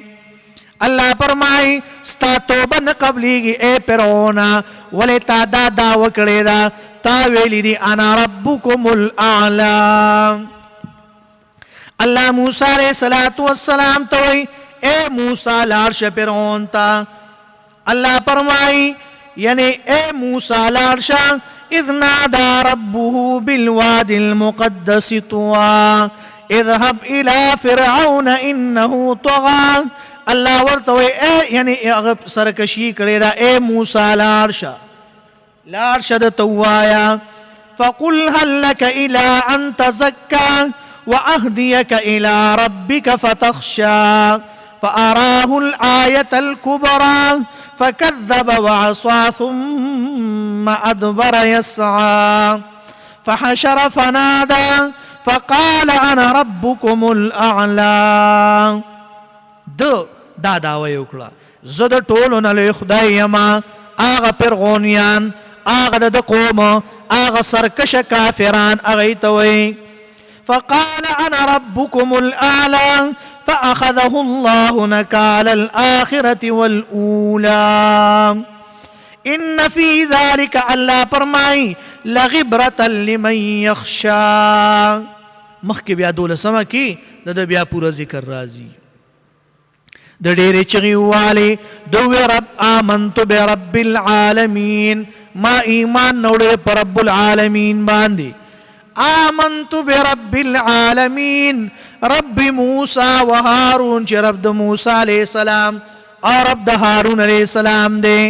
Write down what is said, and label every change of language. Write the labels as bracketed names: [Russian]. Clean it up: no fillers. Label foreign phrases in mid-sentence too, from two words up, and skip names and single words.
[Pashto] الله فرمای ستا توبه نه قبلیږي اے فرعون، ولې تا دا دعوه کړې ده، تا ویلي دي [Arabic] انا ربکم الاعلی. [Pashto] الله موسی علیه السلام ته وایي اے موسی لاړ شه فرعون ته. الله فرمای یعنی اے موسی لاړ شه، [Arabic] اذ نادى ربه بالوادي المقدس طوى اذهب الى فرعون انه طغى. [Pashto] الله ورته وی یعنی هغه سرکشي کړی دا اے موسی لاړ شه د توایا، [Arabic] فقل هل لك الى ان تزكى واهديك الى ربك فتخشى فاراه الايه الكبرى فكذب وعصى ثم ادبر يسعى فحشر فنادى فقال انا ربكم الاعلى. [Pashto] دا دعوه وکړه زه د ټولو نه لوی خدای یما. هغه فرعونیان، هغه د قوم، هغه سرکشه کافران هغې ته وایي [Arabic] فقال انا ربكم الاعلى فاخذه الله نكال الاخره والاولى ان في ذلك [Pashto] الله فرمای [Arabic] لغبرة لمن يخشى. [Pashto] مخکې بیا 12 کې د بیا پوره ذکر راځي. د ډېرې چغې والې دوی رب [Arabic] آمنت برب العالمین، [Pashto] ما ایمان نوړې په [Arabic] رب العالمین [Pashto] باندې. [Arabic] آمنت برب العالمین، رب موسی و هارون، [Pashto] چې رب د موسی علیه السلام او رب د هارون علیه السلام دی.